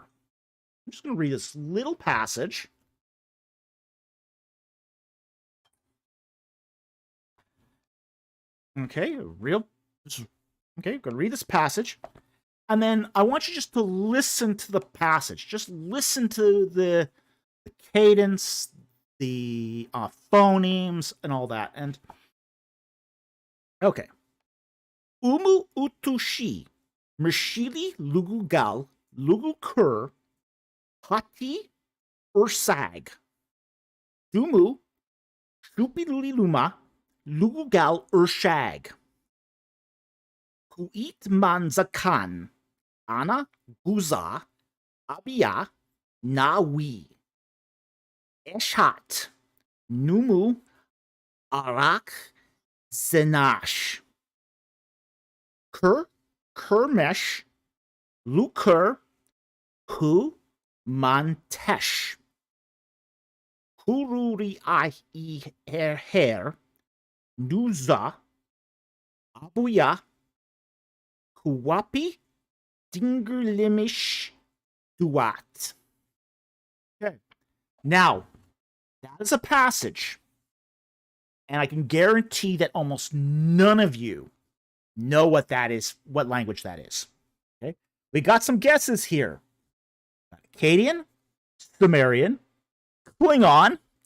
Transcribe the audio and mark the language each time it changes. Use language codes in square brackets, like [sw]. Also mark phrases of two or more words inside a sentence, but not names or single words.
[en] I'm just going to read this little passage. Okay, I'm going to read this passage. And then I want you just to listen to the passage. Just listen to the cadence, the phonemes, and all that. And okay. [hit] Umu utushi, Mershili lugugal, lugukur, hati ursag. Dumu, shupiluliluma, lugugal urshag. Kuit manzakan, ana guza, abia, nawi. Eshat, numu, arak, zenash. Kermesh, Luker, Hu, Mantesh. Kururi I her, Nuza, Abuya, Kuwapi, Dingerlimish, Duat. [en] Okay. Now, that is a passage. And I can guarantee that almost none of you know what that is, what language that is. Okay, we got some guesses here. Akkadian, Sumerian, Klingon.